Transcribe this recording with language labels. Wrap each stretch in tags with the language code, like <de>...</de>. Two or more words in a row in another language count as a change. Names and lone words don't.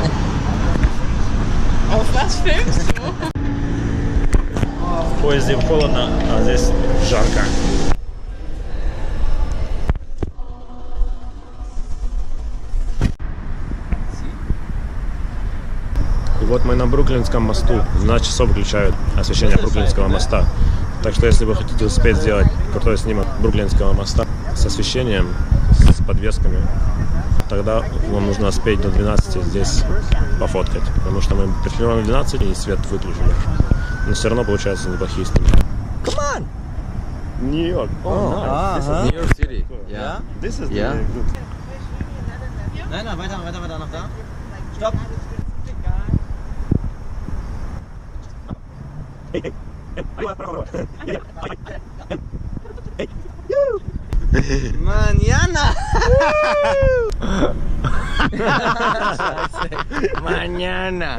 <de>Auf was filmst du?</de> <ru>В поезде холодно, а здесь жарко. И вот мы на Бруклинском мосту. В 12 часов выключают освещение Бруклинского моста. Так что если вы хотите успеть сделать крутой снимок Бруклинского моста с освещением, с подвесками, тогда вам нужно успеть до 12 здесь пофоткать. Потому что мы пришли ровно в 12 и свет выключили. Но все равно получаются неплохие снимки.</ru> <en>Come on. Нью-Йорк. New York City. Yeah. This is Yeah. really good.</en> <de>Nein, nein, weiter, noch da. Stopp. Mañana. Mañana.</de>